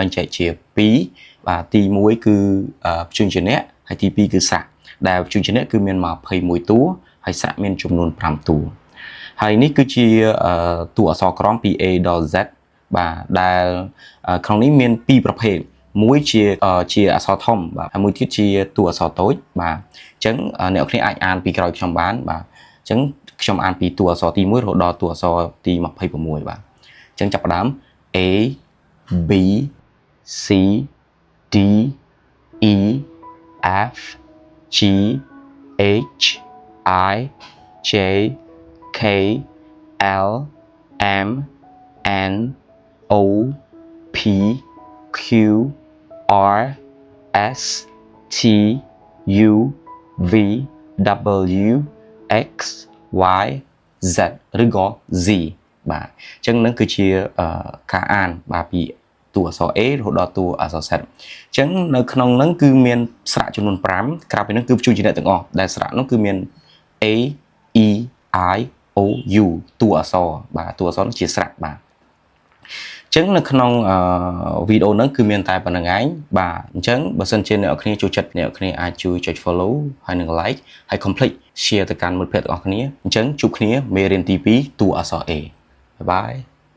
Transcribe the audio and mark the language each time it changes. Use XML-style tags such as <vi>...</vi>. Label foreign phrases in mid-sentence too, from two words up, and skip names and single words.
<km>ងចែកជា2បាទទី1គឺព្យញ្ជនៈហើយទី2គឺស្រៈដែលព្យញ្ជនៈគឺមាន21តួហើយស្រៈមានចំនួន5តួហើយនេះគឺជាតួអក្សរក្រមពី A ដល់ Z បាទដែលក្នុងនេះមាន2ប្រភេទមួយជាអក្សរធំបាទហើយមួយទៀតជា តួអក្សរតូចបាទអញ្ចឹងអ្នកនរអាចអានពីក្រោយខ្ញុំបានបាទអញ្ចឹងខ្ញុំអានពីតួអក្សរទី1រហូតដល់តួអក្សរទី26បាទអញ្ចឹងចាប់ផ្ដើម</km> <en>A B C D E F G H I J K L M N O P Q R S T U V W X Y Z</en> <km>ឬក៏ Z បាទអ ញ្ចឹងនឹងគឺជាការអានបាទពីតួអក្សរ A រហូតដល់តួអក្សរ Z អញ្ចឹងនៅក្នុង ហ្នឹងគឺមានស្រៈចំនួន5ក្រៅពីហ្នឹងគឺព្យញ្ជនៈទាំងអស់ដែលស្រៈហ្នឹងគឺមាន</km> <en>A E I O U</en> <km>តួអក្សរបាទតួអក្សរជាស្រៈបាទអញ្ចឹងនៅក្នុងវីដេអូហ្នឹងគឺមានតែប៉ុណ្្នឹងឯងបាទអញ្ចឹងបើសិនជាអ្នកនរគ្នាចូលចិត្តអ្នកនរគ្នាអាចជួយចុច follow ហើយនិង like ហើយកុំភ្លេច share ទៅកាន់មិត្តភ័ក្តិទាំងអស់គ្នាអញ្ចឹងជួបគ្នាមេរៀនទី2តួអក្សរ A បាយបាយ</km>